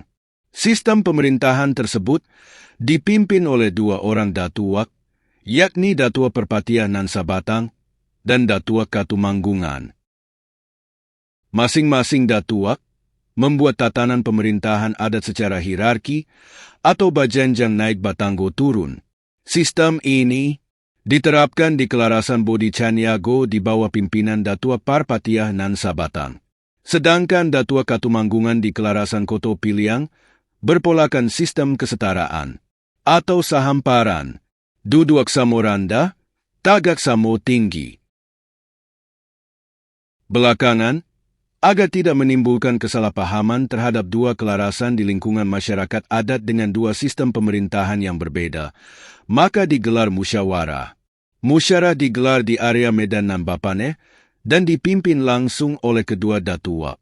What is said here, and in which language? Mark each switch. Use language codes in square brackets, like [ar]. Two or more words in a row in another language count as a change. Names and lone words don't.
[id] Sistem pemerintahan tersebut dipimpin oleh dua orang datuak, yakni Datua Perpatia nan Sabatang dan Datua Katumanggungan. Masing-masing datuak membuat tatanan pemerintahan adat secara hierarki atau [min] bajanjang naik batanggo turun. [id] Sistem ini diterapkan di kelarasan Bodi Caniago di bawah pimpinan Datua Parpatia nan Sabatang. Sedangkan Datua Katumanggungan di kelarasan Koto Piliang berpolakan sistem kesetaraan atau sahamparan, [min] Duduak Samo Rendah, Tagak Samo Tinggi. [id] Belakangan, agar tidak menimbulkan kesalahpahaman terhadap dua kelarasan di lingkungan masyarakat adat dengan dua sistem pemerintahan yang berbeda, maka digelar musyawarah. Musyawarah digelar di area Medan Nambapane dan dipimpin langsung oleh kedua datua.